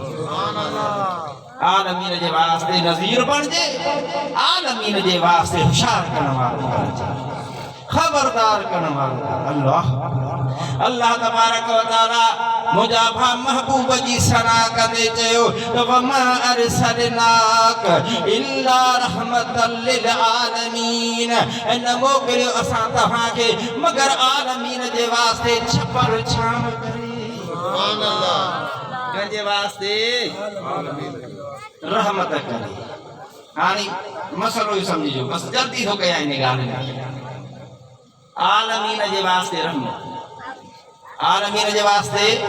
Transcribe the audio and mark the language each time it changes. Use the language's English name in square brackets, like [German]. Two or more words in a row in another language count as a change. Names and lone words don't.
[Sindhi] आलमीन जे वास्ते नज़ीर बणिजे आलमीन जे वास्ते होशियार करण वारो बणिजे खबरदार करण वारो अल्लाह अल्लाह [Arabic] تبارك وتعالى [Sindhi] मुंहिंजा भा महबूब जी सना कंदे चयो त [Arabic] وما أرسلناك إلا رحمة للعالمين [Sindhi] न मोकिलियो असां तव्हांखे मगर आलमीन जे वास्ते छपर छाम करे [Arabic] سبحان الله [Sindhi] कंहिंजे वास्ते रहमत करे हाणे मसलो ई सम्झिजो बस जल्दी थो कयां इन ॻाल्हि में आलमीन जे वास्ते रहमत आलमीन जे वास्ते